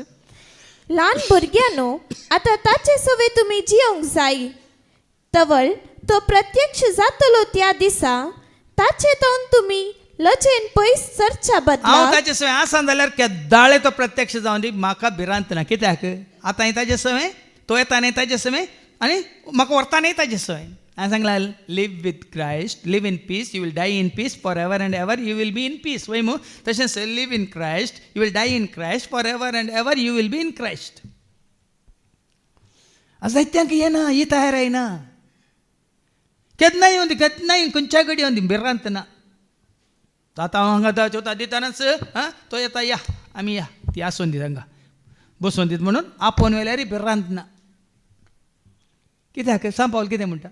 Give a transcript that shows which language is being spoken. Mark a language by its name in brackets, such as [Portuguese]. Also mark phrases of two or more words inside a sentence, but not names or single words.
[Konkani] ल्हान भुरग्यानो आतां ताचे सवे तुमी जियोंक जाय तवळ तो प्रत्यक्ष जातलो त्या दिसा ताचे तोंड तुमी लजेन पयस सरच्या हांव बदला ताचे सवय आसा जाल्यार केदाळे तो प्रत्यक्ष जावन दी म्हाका भिरांत ना कित्याक आतां हांवें ताचे सवय तो येता न्ही ताचे सवय आनी म्हाका व्हरता न्ही ताचे सवय हांवें सांगलां [English] Live with Christ live in peace you will die in peace for ever and ever you will be in peace [Konkani] वय मू तशेंच [English] Live in Christ you will die in Christ for ever and ever you will be in Christ [Konkani] जायत्यांक येना ही तयार येना केन्ना येवन दी केन्ना खंयच्या घडी येवन दी भिरांत ना आतां हांव हांगा चवथा दितानाच तो येता या आमी या ती आसून दी हांगा बसून दीत म्हणून आपोवन व्हेल्यार भिरांत ना कित्याक सांग पावल कितें म्हणटा